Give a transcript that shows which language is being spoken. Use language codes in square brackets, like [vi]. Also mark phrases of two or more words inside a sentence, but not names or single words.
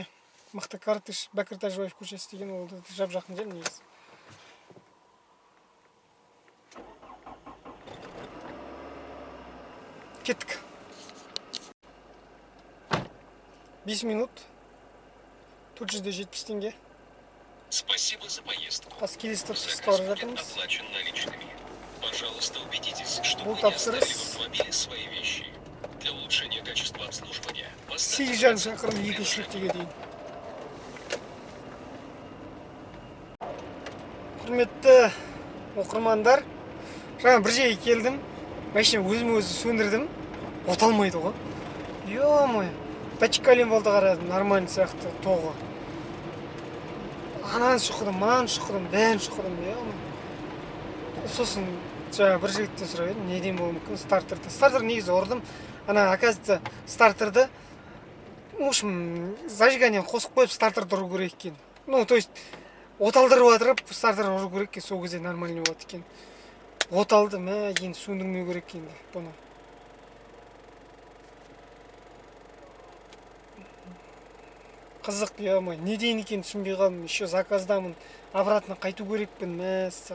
[kk] Мықты Картыш, Бәкір Тәжібаев көшесі деген ол жап-жақын жер негізі. Кеттік. 5 минут. 470 теңге. [ru] Спасибо за поездку. [kk] Келесі тапсырысқа [ru] Заказ [kk] бара [ru] будет [kk] жатырмыз. [ru] оплачен наличными. Пожалуйста, убедитесь, что [kk] Бұл [ru] вы не оставили [kk] тапсырыс [ru] в автомобиле свои вещи. Для улучшения качества обслуживания [kk] 8 шақырым екінші нүктеге дейін. Құрметті оқырмандар, жаңа бір жерге келдім, машина өзім-өзі сөндірдім, оталмайды ғой. Ё-моё, датчикален болды қарадым, нормальный сияқты тоғы. Ананы шұқыдым, мынаны шұқыдым, бәрін шұқыдым, ё-моё. Сосын жаңа бір жігіттен сұрап едім, неден болуы мүмкін стартерді. Стартер негізі ұрдым, ана оказывается стартерді, [ru] в общем, [kk] зажигание қосып қойып стартерді ұру керек екен. [ru] Ну, то есть [kk] оталдырып отырып стартер ұру керек екен, сол кезде нормальный болады екен. Оталды, енді сөндірмеу керек енді бұны. Қызық, ё-моё, не дейін екен түсінбей қалдым. Еще заказдамын, обратно қайту керекпін, мәссаған.